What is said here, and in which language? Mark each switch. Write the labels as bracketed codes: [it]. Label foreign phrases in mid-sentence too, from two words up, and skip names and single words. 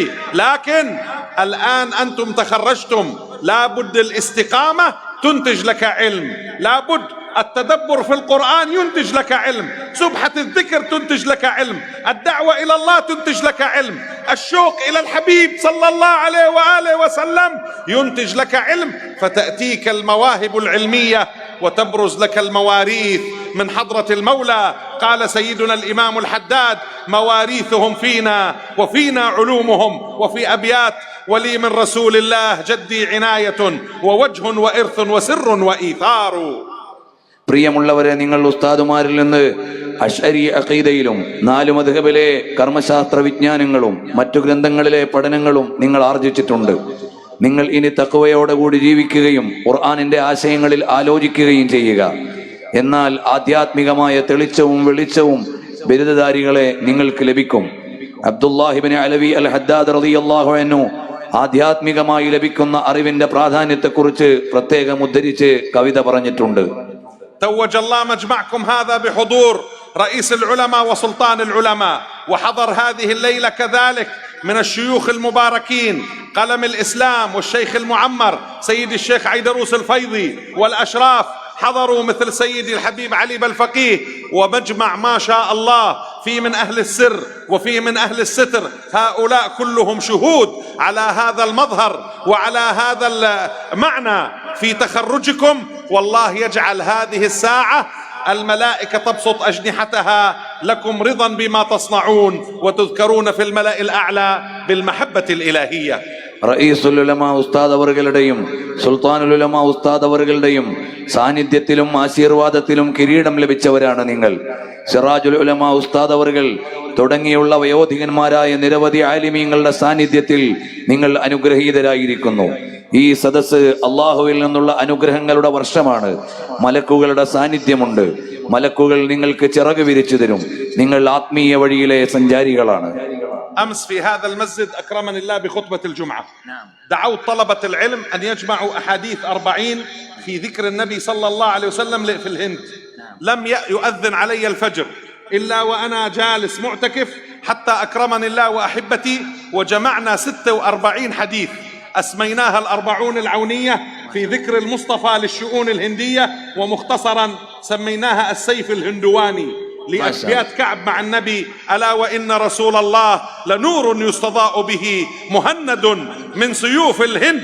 [ar] لكن الآن أنتم تخرجتم، لابد الاستقامة تنتج لك علم، لابد التدبر في القرآن ينتج لك علم، سبحة الذكر تنتج لك علم، الدعوة إلى الله تنتج لك علم، الشوق إلى الحبيب صلى الله عليه وآله وسلم ينتج لك علم، فتأتيك المواهب العلمية وتبرز لك المواريث من حضرة المولى. قال سيدنا الإمام الحداد: مواريثهم فينا وفينا علومهم. وفي أبيات: ولي من رسول الله جدي عناية ووجه وإرث وسر وإيثار. [ml] പ്രിയമുള്ളവരെ, നിങ്ങൾ ഉസ്താദുമാരിൽ നിന്ന് അശ്അരി അഖീദയിലും 4 മദ്ഹബിലെ കർമ്മശാസ്ത്ര വിജ്ഞാനങ്ങളും മറ്റു ഗ്രന്ഥങ്ങളിലെ പഠനങ്ങളും നിങ്ങൾ ആർജിച്ചിട്ടുണ്ട്. നിങ്ങൾ ഇനി തഖ്വയോടുകൂടി ജീവിക്കുകയും ഖുർആനിന്റെ ആശയങ്ങളിൽ ആലോചിക്കുകയും ചെയ്യുക. എന്നാൽ ആധ്യാത്മികമായ തെളിച്ചവും വെളിച്ചവും ബിരുദധാരികളെ നിങ്ങൾക്ക് ലഭിക്കും. അബ്ദുല്ലാഹിബ്നു അലവി അൽ ഹദ്ദാദ് [ar] رضي الله عنه [ml] ആധ്യാത്മികമായി ലഭിക്കുന്ന അറിവിന്റെ പ്രാധാന്യത്തെക്കുറിച്ച് പ്രത്യേകം ഉദ്ധരിച്ച് കവിത പറഞ്ഞിട്ടുണ്ട്. [ar] توج الله مجمعكم هذا بحضور رئيس العلماء وسلطان العلماء، وحضر هذه الليلة كذلك من الشيوخ المباركين قلم الإسلام والشيخ المعمر سيد الشيخ عيدروس الفيضي، والأشراف حضروا مثل سيدي الحبيب علي بالفقيه. ومجمع ما شاء الله في من أهل السر وفي من أهل الستر، هؤلاء كلهم شهود على هذا المظهر وعلى هذا المعنى في تخرجكم. والله يجعل هذه الساعة الملائكة تبسط أجنحتها لكم رضا بما تصنعون وتذكرون في الملأ الأعلى بالمحبة الإلهية. [ml] റഈസുൽ ഉലമാ ഉസ്താദ് അവറുകളുടെയും സുൽത്താനുൽ ഉലമാ ഉസ്താദ് അവറുകളുടെയും സാന്നിധ്യത്തിലും ആശീർവാദത്തിലും കിരീടം ലഭിച്ചവരാണ് നിങ്ങൾ. സിറാജുൽ ഉലമാ ഉസ്താദ് അവറുകൾ തുടങ്ങിയുള്ള വയോധികന്മാരായ നിരവധി ആലിമീങ്ങളുടെ സാന്നിധ്യത്തിൽ നിങ്ങൾ അനുഗ്രഹീതരായിരിക്കുന്നു. ഈ സദസ്സ് അള്ളാഹുവിൽ നിന്നുള്ള അനുഗ്രഹങ്ങളുടെ വർഷമാണ്. മലക്കുകളുടെ സാന്നിധ്യമുണ്ട്. മലക്കുകൾ നിങ്ങൾക്ക് ചിറക് വിരിച്ചു തരും. നിങ്ങൾ ആത്മീയ വഴിയിലെ സഞ്ചാരികളാണ്. [ar] أمس في هذا المسجد أكرمني الله بخطبة الجمعة، دعوت طلبة العلم أن يجمعوا أحاديث 40 في ذكر النبي صلى الله عليه وسلم في الهند. لم يؤذن علي الفجر إلا وأنا جالس معتكف حتى أكرمني الله وأحبتي، وجمعنا 46 حديث أسميناها 40 العونية في ذكر المصطفى للشؤون الهندية، ومختصرا سميناها السيف الهندواني لأبيات كعب مع النبي: ألا وإن رسول الله لنور يستضاء به مهند من سيوف الهند.